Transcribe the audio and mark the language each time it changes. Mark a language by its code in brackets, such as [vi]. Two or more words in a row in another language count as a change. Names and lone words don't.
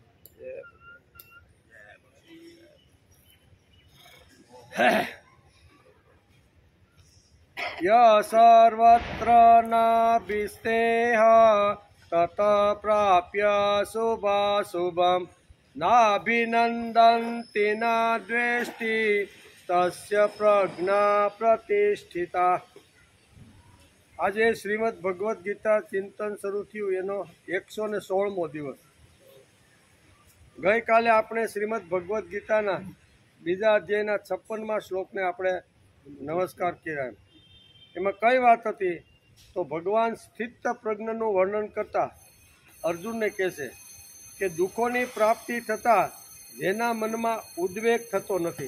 [sa] यः सर्वत्र नाभिस्तेह ततः प्राप्य शुभाशुभं नाभिनन्दन्ति न द्वेष्टि तस्य प्रज्ञा प्रतिष्ठिता। [gu] આજે શ્રીમદ ભગવદ્ ગીતા ચિંતન શરૂ થયું એનો 116મો દિવસ। ગઈકાલે આપણે શ્રીમદ ભગવદ્ ગીતાના બીજા અધ્યાયના 56મા શ્લોકને આપણે નમસ્કાર કર્યા। એમાં કઈ વાત હતી તો ભગવાન સ્થિત પ્રજ્ઞનું વર્ણન કરતા અર્જુનને કહેશે કે દુઃખોની પ્રાપ્તિ થતાં જેના મનમાં ઉદ્વેગ થતો નથી।